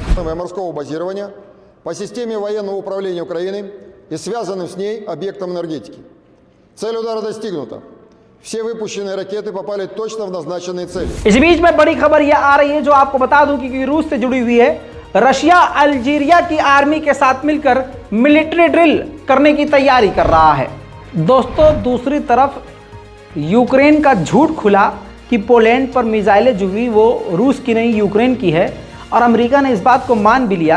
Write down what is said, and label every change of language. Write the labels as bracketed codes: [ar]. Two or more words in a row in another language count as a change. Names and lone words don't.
[ru] морского базирования по системе военного управления Украины и связанным с ней объектам энергетики. Цель удара достигнута. Все выпущенные ракеты попали точно в назначенные цели. [hi] इस बीच में बड़ी खबर यह आ रही है जो आपको बता दूं कि रूस से जुड़ी हुई है। रशिया अल्जीरिया की आर्मी के साथ मिलकर [en] military drill [hi] करने की तैयारी कर रहा है। दोस्तों दूसरी तरफ यूक्रेन का झूठ खुला कि पोलैंड पर मिसाइलें जो हुई वो रूस की नहीं यूक्रेन की है, और अमेरिका ने इस बात को मान भी लिया।